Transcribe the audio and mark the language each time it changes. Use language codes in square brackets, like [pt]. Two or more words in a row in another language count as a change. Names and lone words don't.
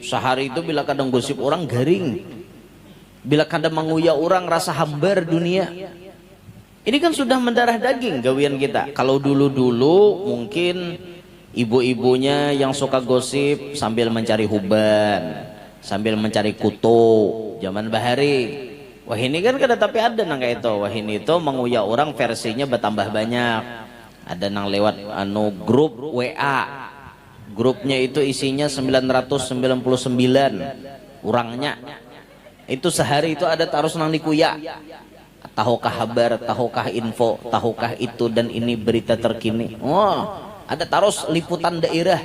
[bjn] Sehari itu bila kadang gosip orang garing, bila kadang menguya orang rasa hambar dunia. Ini kan sudah mendarah daging gawian kita. [id] Kalau dulu-dulu mungkin ibu-ibunya yang suka gosip sambil mencari huban, sambil mencari kutu, zaman bahari. [bjn] Wah ini kan kada tapi ada nang kayak itu. Wah ini itu menguya orang versinya bertambah banyak. Ada nang lewat grup WA. [id] Grupnya itu isinya 999 orangnya. [bjn] Itu sehari itu ada taruh nang dikuya. Tahukah kabar, tahukah info, tahukah itu dan ini berita terkini. Oh, ada taruh liputan daerah.